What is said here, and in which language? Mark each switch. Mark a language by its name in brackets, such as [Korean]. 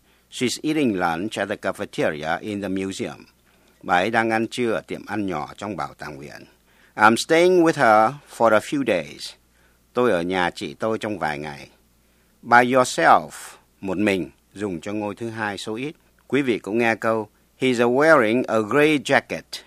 [English] She's eating lunch at the cafeteria in the museum. [Vietnamese] Bà ấy đang ăn trưa ở tiệm ăn nhỏ trong bảo tàng viện. [English] I'm staying with her for a few days. [Vietnamese] Tôi ở nhà chị tôi trong vài ngày. [English] By yourself, [Vietnamese] một mình, dùng cho ngôi thứ hai số ít. Quý vị cũng nghe câu. [English] He's wearing a gray jacket.